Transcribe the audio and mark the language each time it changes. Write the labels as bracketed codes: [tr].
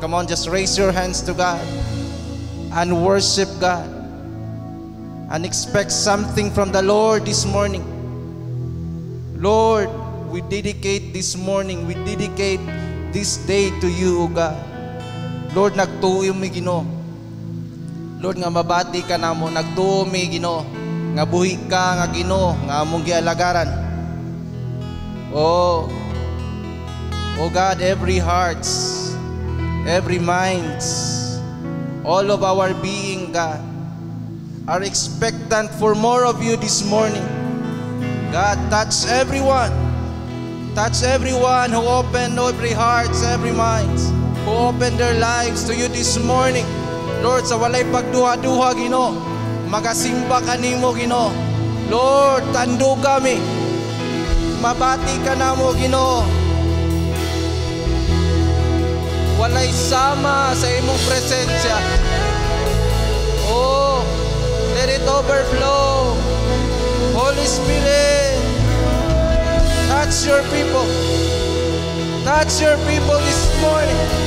[en] Come on, just raise your hands to God and worship God and expect something from the Lord this morning. Lord, we dedicate this morning, we dedicate this day to you, O God. [ceb] Lord, nagtuo mi Ginoo. Lord, nga mabati ka namo, nagtuo mi Ginoo, nga buhi ka nga Ginoo, nga among gialagaran. [en] Oh God, every hearts, every minds, all of our being, God, are expectant for more of you this morning. God, touch everyone who opened every hearts, every minds, who opened their lives to you this morning. [ceb] Lord, sa walay pagduha-duha, Ginoo, magasimba kanimo, Ginoo. Lord, tando kami. Mabati ka namo, Ginoo. Walay sama sa imong presensya. [en] Oh, let it overflow. Holy Spirit, touch your people. Touch your people this morning.